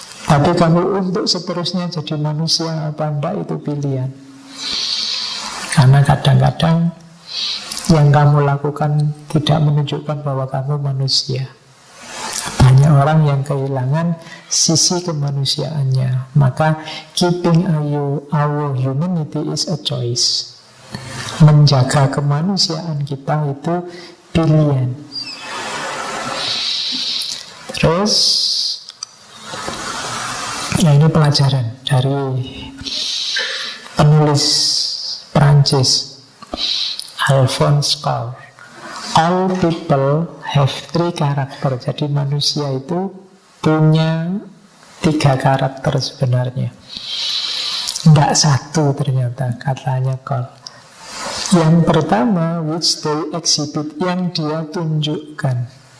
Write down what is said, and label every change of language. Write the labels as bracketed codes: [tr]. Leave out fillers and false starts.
[id] Tapi kamu untuk seterusnya jadi manusia apa enggak, itu pilihan. Karena kadang-kadang yang kamu lakukan tidak menunjukkan bahwa kamu manusia. Banyak orang yang kehilangan sisi kemanusiaannya. Maka [en] keeping our humanity is a choice. [id] Menjaga kemanusiaan kita itu pilihan. Terus Nah, ini pelajaran dari penulis Perancis Alphonse Karr. [en] All people have 3 karakter. [id] Jadi manusia itu punya 3 karakter sebenarnya. Tidak 1 ternyata, katanya Karr. Yang pertama, [en] which they exhibit, [id] yang dia tunjukkan.